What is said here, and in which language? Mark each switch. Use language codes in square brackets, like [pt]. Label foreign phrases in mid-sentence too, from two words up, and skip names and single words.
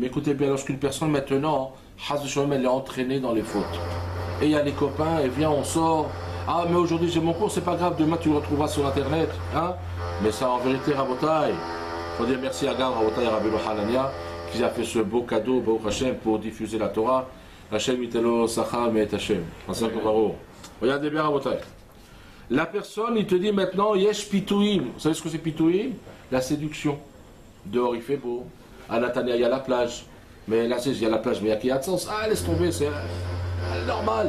[fr] Écoutez bien, lorsqu'une personne maintenant, elle est entraînée dans les fautes. Et il y a les copains, et viens, on sort, Ah, mais aujourd'hui j'ai mon cours, c'est pas grave, demain tu le retrouveras sur internet. Hein? Mais ça, en vérité, Rabotai, il faut dire merci à Gam, Rabotai, Rabbi Hanania, qui a fait ce beau cadeau, [he] ברוך השם, [fr] pour diffuser la Torah. [he] השם ייתן לו שכר [fr] mais Hashem. Regardez bien, Rabotai. La personne, il te dit maintenant, [he] יש פיתויים. [fr] Vous savez ce que c'est pitouim? La séduction. Dehors, il fait beau. À Natania, il y a la plage. Mais là, il y a la plage, mais il y a qui a de sens. Ah, laisse tomber, c'est normal.